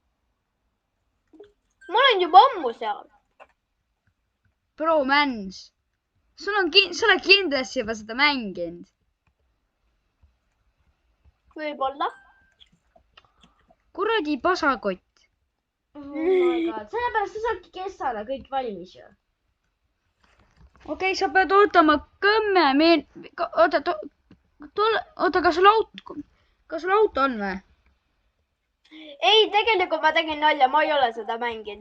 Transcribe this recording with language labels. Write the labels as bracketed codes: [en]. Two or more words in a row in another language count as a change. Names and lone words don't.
[et] Ma olen juba ammu seal. Bro, Mans. Sa oled kindlasti juba seda mänginud. Võib-olla. Kuradi pasakott. [en] Oh my god, [et] sellepärast sa saadki kessada kõik valmis ju. Okei, sa pead ootama 10 minutit. Oota, kas sul auto on või? Ei, tegelikult ma tegin nalja, ma ei ole seda mänginud.